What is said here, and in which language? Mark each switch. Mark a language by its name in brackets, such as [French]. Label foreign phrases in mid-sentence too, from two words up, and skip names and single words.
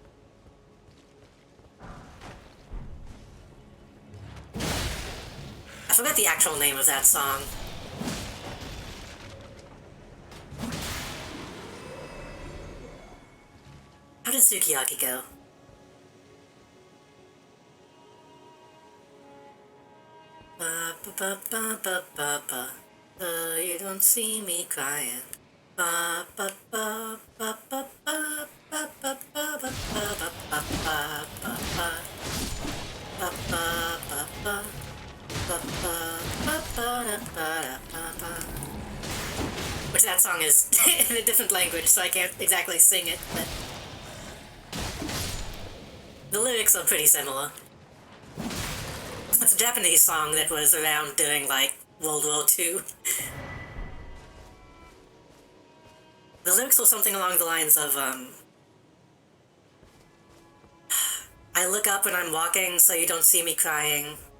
[English] I forgot the actual name of that song. How did Sukiyaki go? Ba ba ba ba ba ba ba. You don't see me crying. Ba ba ba ba ba ba ba ba ba ba ba ba ba ba ba ba. Ba ba ba ba. Ba ba ba ba da ba da ba ba. Which that song is in a different language, so I can't exactly sing it, but the lyrics are pretty similar. It's a Japanese song that was around during, like, World War II. The lyrics were something along the lines of, I look up when I'm walking so you don't see me crying.